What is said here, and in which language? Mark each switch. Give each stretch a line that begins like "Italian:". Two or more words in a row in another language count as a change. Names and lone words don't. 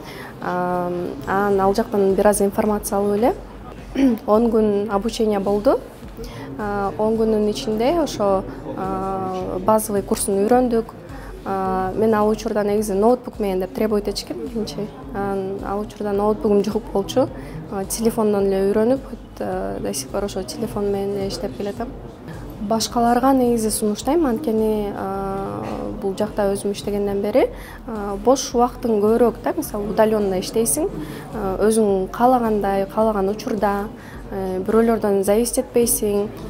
Kyrgyz: Анан ал жактан бир аз информация алып эле 10 күн обучение болду. 10 күнүн ичинде ошо базовый курсун үйрөндүк. Мен ал учурда негизи ноутбук менен деп требовать этишкен биринчи. Ал учурда ноутбугум жок болчу. Телефондон эле үйрөнүп,
Russian: до сих пор
Kyrgyz: ошо телефон менен иштеп келатам. Башкаларга негизи сунуштайм, анткени бул жакта өзүм иштегенден бери бош убактың көбүрөөк да, мисалы удаленно иштейсиң, өзүң каалагандай, каалаган учурда, бирөөлөрдөн зависеть этпейсиң.